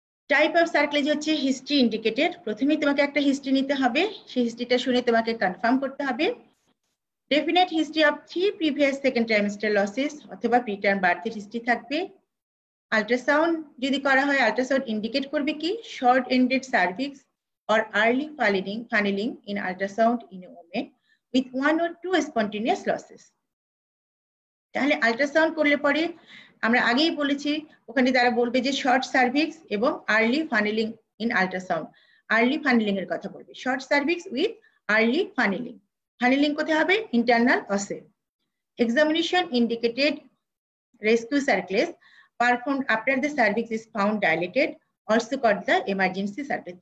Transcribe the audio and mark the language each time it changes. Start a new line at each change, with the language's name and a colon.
Bangla: Type of সার্কেলেজ হচ্ছে history indicated. প্রথমেই তোমাকে একটা হিস্ট্রি নিতে হবে, সেই হিস্ট্রিটা শুনে তোমাকে কনফার্ম করতে হবে।
English: definite history of 3 previous second trimester losses
Bangla: অথবা প্রিটার্ম বার্থের হিস্ট্রি থাকবে। আল্ট্রাসাউন্ড যদি করা হয়, আল্ট্রাসাউন্ড ইন্ডিকেট করবে কি?
English: Short ended cervix or early funneling in ultrasound in a woman with 1 or 2 spontaneous losses।
Bangla: তাহলে আল্ট্রাসাউন্ড করলে পরে আমরা আগেই বলেছি ওখানে তারা বলবে যে শর্ট সার্ভিক্স এবং আর্লি ফানেলিং ইন আল্ট্রাসাউন্ড, আর্লি ফানেলিং এর কথা বলবে,
English: Short cervix with early funneling.
Bangla: ফানেলিং কোথায় হবে? Internal অসে।
English: Examination indicated rescue cerclage performed after the cervix is found dilated, also called the emergency cerclage.